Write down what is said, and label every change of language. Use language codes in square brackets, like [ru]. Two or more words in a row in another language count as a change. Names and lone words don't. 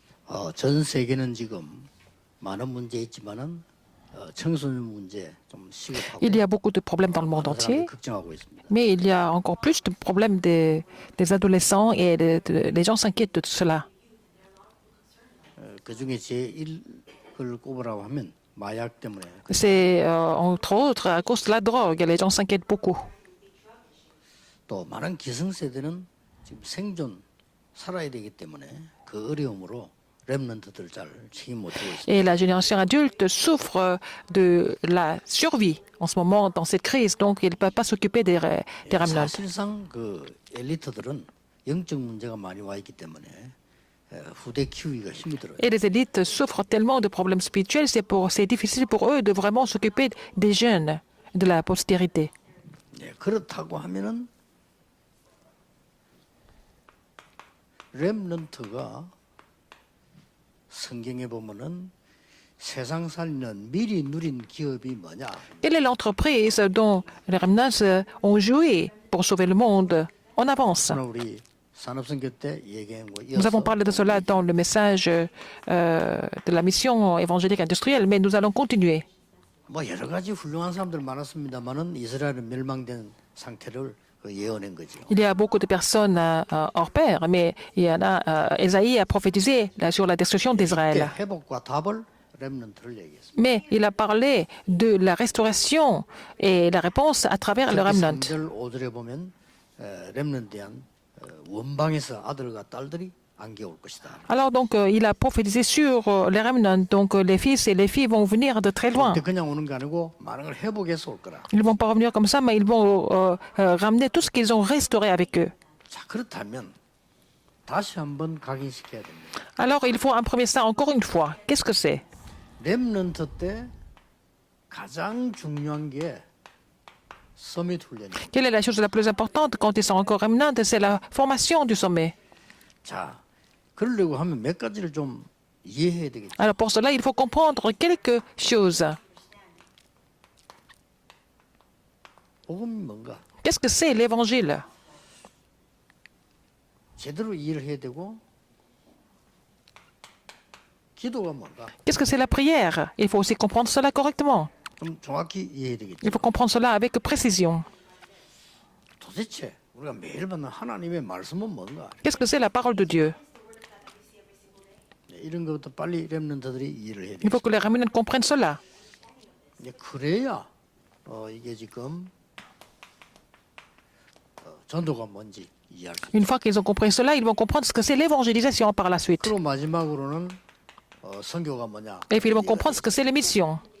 [ko] 전 세계는 지금 많은 문제 있지만은 청소년 문제 좀 시급하고 [fr] Il y a beaucoup de problèmes dans le monde [ko] 많은 사람들이 [fr] entier, [ko] 걱정하고 있습니다. [fr] mais il y a encore plus de problèmes des adolescents et les gens s'inquiètent de tout cela. [ko] 그 중에 제1을 꼽으라고 하면 마약 때문에 [fr] C'est entre autres à cause de la drogue, les gens s'inquiètent beaucoup. [ko] 또 많은 기성세대는 지금 생존 살아야 되기 때문에 그 어려움으로 렘넌트들 잘 책임 못 지고 있습니다. [fr] Et la génération adulte souffre de la survie en ce moment dans cette crise, donc ils ne peuvent pas s'occuper des remnants. [ko] 사실상 그 엘리트들은 영적 문제가 많이 와 있기 때문에 후대 키우기가 힘이 들어요. [fr] Et les élites souffrent tellement de problèmes spirituels, c'est difficile pour eux de vraiment s'occuper des jeunes, de la postérité. [ko] 네, 그렇다고 하면은 렘넌트가 성경에 보면은 세상 살리는 미리 누린 기업이 뭐냐? [fr] Quelle est l'entreprise dont les remnants ont joué pour sauver le monde en avance? [ko] 오늘 우리 산업선교 때 얘기한 거 [fr] Nous avons [ko] 이어서 [fr] parlé de cela dans le message de la mission évangélique industrielle, mais nous allons continuer. [ko] 뭐 여러 가지 훌륭한 사람들 많았습니다만은 이스라엘은 멸망된 상태를 예언한 거죠. [fr] Il y a beaucoup de personnes hors pair, mais il y en a, Ésaïe a prophétisé sur la destruction [ko] 그때 [fr] d'Israël. [ko] 회복과 답을 렘넌트를 얘기했습니다. [fr] Mais il a parlé de la restauration et la réponse à travers le remnant. [ko] 3절 5절에 보면 렘넌트에 대한 원방에서 아들과 딸들이 안겨올 것이다. [fr] Alors donc, il a prophétisé sur les remnants. Donc, les fils et les filles vont venir de très loin. [ko] 근데 그냥 오는 게 아니고 많은 걸 회복해서 올 거라. [fr] Ils ne vont pas revenir comme ça, mais ils vont ramener tout ce qu'ils ont restauré avec eux. [ko] 자, 그렇다면 다시 한번 각인시켜야 됩니다. [fr] Alors, il faut imprimer ça encore une fois. Qu'est-ce que c'est? [ko] 렘넌트 때 가장 중요한 게 서밋 훈련이에요. [fr] Quelle est la chose la plus importante quand ils sont encore remnants? C'est la formation du sommet. [ko] 자, 그러려고 하면 몇 가지를 좀 이해해야 되겠죠. [fr] Alors, pour cela, il faut comprendre quelque chose. [ko] 복음이 뭔가 [fr] Qu'est-ce que c'est l'évangile? [ko] 제대로 이해를 해야 되고 기도가 뭔가 [fr] Qu'est-ce que c'est la prière? Il faut aussi comprendre cela correctement. [ko] 좀 정확히 이해해야 되겠죠. [fr] Il faut comprendre cela avec précision. [ko] 도대체 우리가 매일 받는 하나님의 말씀은 뭔가 [fr] Qu'est-ce que c'est la parole de Dieu? [ko] 이런 것부터 빨리 렘넌트들이 이해를 해야 [fr] Il faut [ko] 되겠죠. [fr] que les remnants comprennent cela. [ko] 그래야 이게 지금 전도가 뭔지 이해할 수 있어요. [fr] Une fois qu'ils ont compris cela, ils vont comprendre ce que c'est l'évangélisation par la suite. [ko] 그리고 마지막으로는 선교가 뭐냐. [fr] Et puis ils vont comprendre ce que c'est les missions.